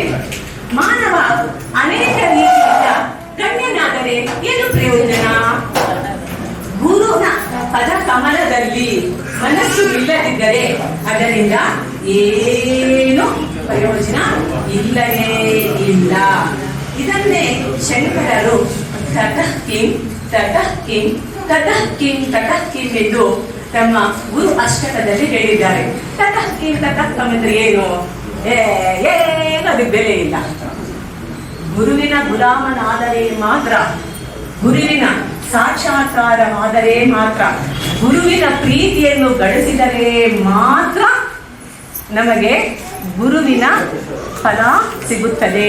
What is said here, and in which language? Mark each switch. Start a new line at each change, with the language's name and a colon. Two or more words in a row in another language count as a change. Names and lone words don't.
Kannada: ಮಾನವ ಅನೇಕ ರೀತಿಯಿಂದ ಗಣ್ಯನಾದರೆ ಏನು ಪ್ರಯೋಜನ? ಗುರುನ ಪದ ಕಮಲದಲ್ಲಿ ಮನಸ್ಸು ಇಲ್ಲದಿದ್ದರೆ ಅದರಿಂದ ಏನು ಪ್ರಯೋಜನ ಇಲ್ಲವೇ ಇಲ್ಲ. ಇದನ್ನೇ ಶಂಕರರು
Sanskrit: ತತಃ ಕಿಂ ತತಃ ಕಿಂ ತತಃ ಕಿಂ ತತಃ ಕಿಂ
Kannada: ಎಂದು ತಮ್ಮ ಗುರು ಅಷ್ಟಕದಲ್ಲಿ ಹೇಳಿದ್ದಾರೆ.
Sanskrit: ತತಃ ಕಿಂ ತತಃ ಕಿಂ
Kannada: ಅಂದ್ರೆ ಏನು? ಏನು ಅದಕ್ಕೆ ಬೆಲೆ ಇಲ್ಲ. ಗುರುವಿನ ಗುಲಾಮನಾದರೆ ಮಾತ್ರ, ಗುರುವಿನ ಸಾಕ್ಷಾತ್ಕಾರವಾದರೆ ಮಾತ್ರ, ಗುರುವಿನ ಪ್ರೀತಿಯನ್ನು ಗಳಿಸಿದರೆ ಮಾತ್ರ ನಮಗೆ ಗುರುವಿನ ಫಲ ಸಿಗುತ್ತದೆ.